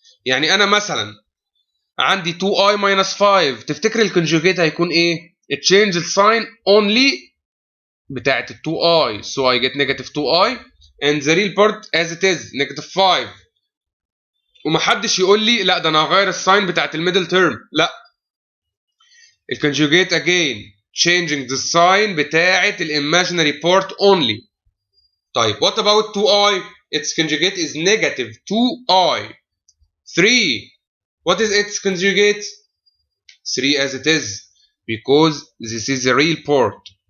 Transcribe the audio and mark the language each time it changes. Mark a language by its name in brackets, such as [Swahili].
[Arabic] يعني انا مثلا عندي [English] 2i minus 5، [Arabic] تفتكر الكونجوجيت هيكون ايه؟ [English] it changed the sign only [Arabic] بتاعت ال [English] 2i, so I get negative 2i and the real part as it is negative 5. [Arabic] ومحدش يقول لي لا ده انا هغير الساين بتاعت الميدل تيرم، لا. [English] الكونجوجيت again changing the sign [Arabic] بتاعت [English] imaginary part only. [Arabic] طيب [English] what about 2i? Its conjugate is negative 2i. 3, what is its conjugate? 3 as it is, because this is the real part.